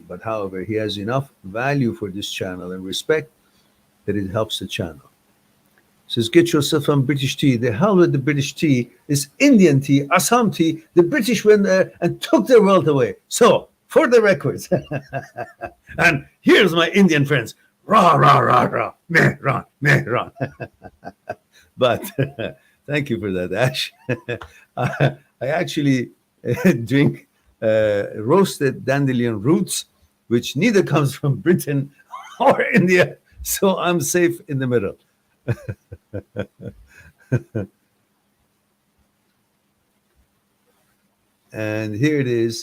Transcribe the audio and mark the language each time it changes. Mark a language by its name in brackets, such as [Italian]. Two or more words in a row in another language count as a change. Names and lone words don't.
[English] But however, he has enough value for this channel and respect that it helps the channel. Says, get yourself some British tea. The hell with the British tea. Is Indian tea, Assam tea. The British went there and took their wealth away. So, for the records, and here's my Indian friends. Rah, rah, rah, rah. Meh, rah, meh, rah. But thank you for that, Ash. I actually drink roasted dandelion roots, which neither comes from Britain or India. So I'm safe in the middle. And here it is.